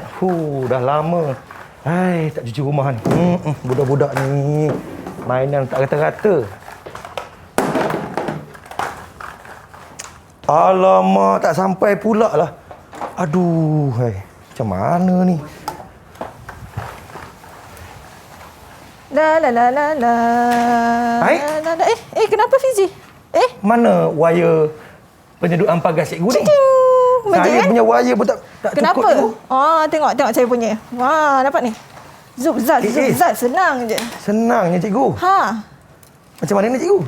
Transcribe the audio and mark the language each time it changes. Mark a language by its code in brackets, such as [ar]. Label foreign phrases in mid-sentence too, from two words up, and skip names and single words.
[ms] Dah lama. Hai, tak cuci rumah ni. Budak-budak ni mainan tak rata-rata. Alamak, tak sampai pula lah. Aduh, hai. Macam mana ni? La la la la la. Hai? La, la. Kenapa Fizi? Mana wire penyedut pagar cikgu ni? Saya punya wire pun tak Kenapa? cukup. Tengok saya punya. Wah, dapat ni. Zup zat. Senang je. Senangnya cikgu. Macam mana ni cikgu?